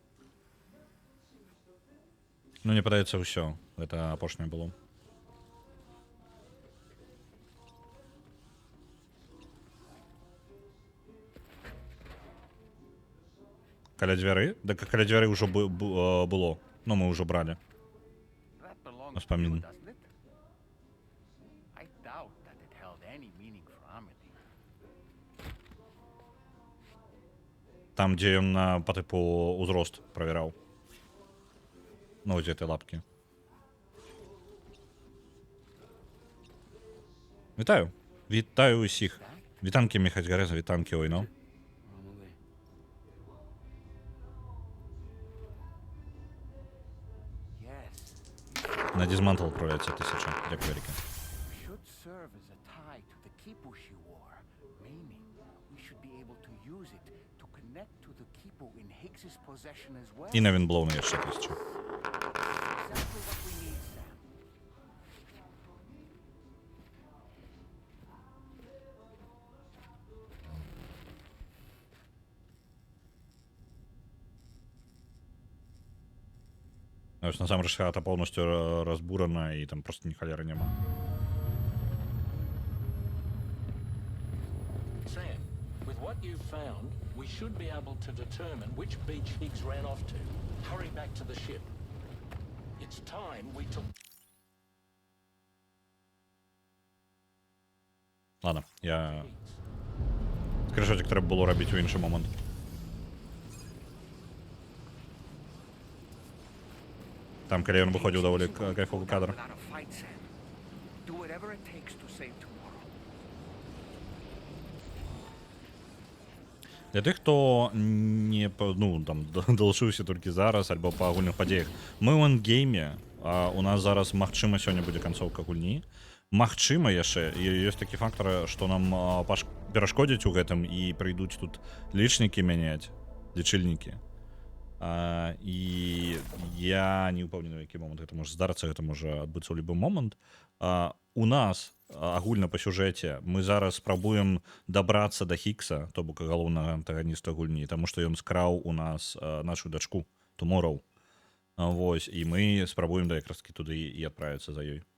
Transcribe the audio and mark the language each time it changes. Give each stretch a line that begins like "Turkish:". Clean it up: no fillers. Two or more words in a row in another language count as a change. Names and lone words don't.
Belarusian: Ну, мне падаецца ўсё. Гэта апошняе было. Каля дзвяры? Да каля дзвяры ўжо было. Ну, мы ўжо бралі.
English: That belongs to
Russian: Воспомин.
English: you, doesn't it? I doubt that it held any meaning for Amelie.
Belarusian: Там, дзе ён па тыпу ўзрост правяраў. Ну, дзе ты лапкі. Вітаю. Вітаю усіх. Вітанкі, Міхаць Гареза, вітанкі, ой, ну.
English: Probably. Yes,
Ukrainian: На дізмантл відправляється 1000. Дякую, Еріка.
English: should serve as a tie to the kipu she wore, meaning we should be able to use it to connect to the Kipo in Higgs's possession as well.
Belarusian: І на Вінблоуна яшчэ 1000.
English: Exactly what we need, Sam.
Belarusian: Ось насамрэч хата поўнасцю разбурана і там просто ні халеры няма.
English: Sam, with what you've found, we should be able to determine which beach Higgs ran off to. Hurry back to the ship. It's time we took...
Russian: Ладно, я...
Ukrainian: Скріншотик треба було робити у інший момент. Там, коли він виходив, доволі кайфовий кадр.
English: Without a fight, Sam. Do whatever it takes to save tomorrow.
Ukrainian: Для тих, хто не ну, там, долучився тільки зараз, або по агульних подіях. Ми в ендгеймі, а у нас зараз, магчыма, сьогодні буде
Belarusian: канцовка гульні. Магчыма яшчэ, і ёсць такі фактар, што нам перашкодзяць у гэтым і прыйдуць тут лічнікі мяняць, лічыльнікі. І я не ўпэўнены, які момант гэта можа здарыцца, гэта можа адбыцца ў любы момант. У нас агульна па сюжэце мы зараз спрабуем дабрацца да Хіггса, то бок галоўнага антаганіста гульні, таму што ён скраў у нас нашу дачку Tomorrow. Вось, і мы спрабуем да якраз такі туды і адправіцца за ёй.